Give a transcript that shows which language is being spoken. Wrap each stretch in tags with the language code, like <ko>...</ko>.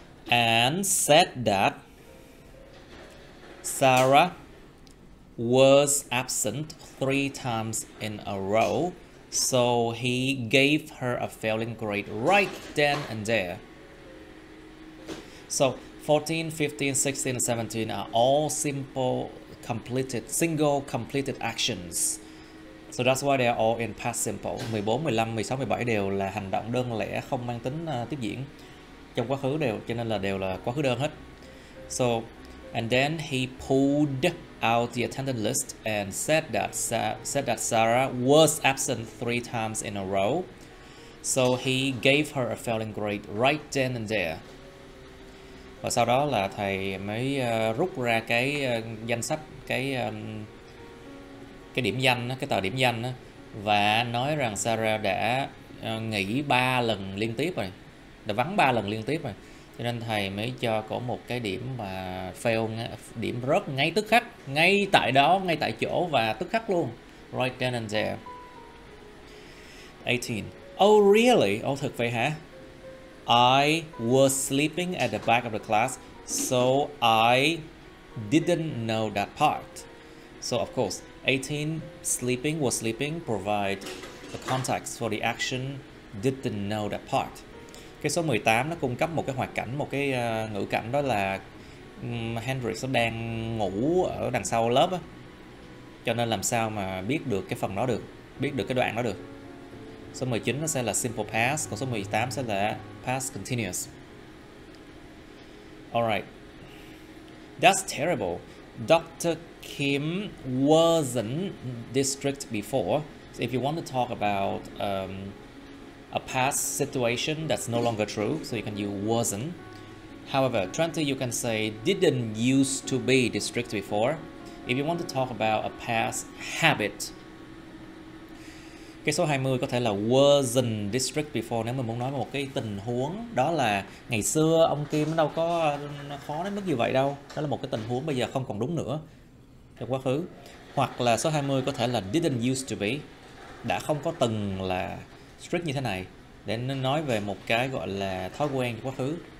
<en>And said that Sarah was absent 3 times in a row, so he gave her a failing grade right then and there. So 14, 15, 16, and 17 are all single completed actions. So that's why they are all in past simple.</en> <vi>14, 15, 16, 17 đều là hành động đơn lẻ không mang tính tiếp diễn. Trong quá khứ đều, cho nên là đều là quá khứ đơn hết.</vi> <en>So, and then he pulled out the attendance list and said that Sarah was absent 3 times in a row. So he gave her a failing grade right then and there.</en> <vi>Và sau đó là thầy mới rút ra cái danh sách, cái điểm danh, cái tờ điểm danh đó, và nói rằng Sarah đã nghỉ 3 lần liên tiếp rồi, đã vắng 3 lần liên tiếp rồi, cho nên thầy mới cho cổ một cái điểm mà fail, điểm rớt ngay tức khắc, ngay tại đó, ngay tại chỗ và tức khắc luôn,</vi> <en>right then and there.</en> <vi>18.</vi> <en>Oh really?</en> <vi>Oh thật vậy hả?</vi> <en>I was sleeping at the back of the class, so I didn't know that part. So of course, 18, was sleeping, provide the context for the action, didn't know that part.</en> <vi>Cái số 18 nó cung cấp một cái hoạt cảnh, một cái ngữ cảnh, đó là Hendrix nó đang ngủ ở đằng sau lớp á, cho nên làm sao mà biết được cái phần đó được, biết được cái đoạn đó được. Số 19 nó sẽ là simple past, còn số 18 sẽ là past continuous.</vi> <en>Alright. That's terrible. Dr. Kim wasn't this strict before. So if you want to talk about a past situation that's no longer true, so you can use wasn't. However, 20 you can say didn't used to be this strict before. If you want to talk about a past habit,</en> <vi>cái số 20 có thể là wasn't this strict before nếu mình muốn nói một cái tình huống, đó là ngày xưa ông Kim nó đâu có khó đến mức như vậy đâu. Đó là một cái tình huống bây giờ không còn đúng nữa trong quá khứ. Hoặc là số 20 có thể là didn't used to be, đã không có từng là strict như thế này, để nói về một cái gọi là thói quen trong quá khứ.</vi>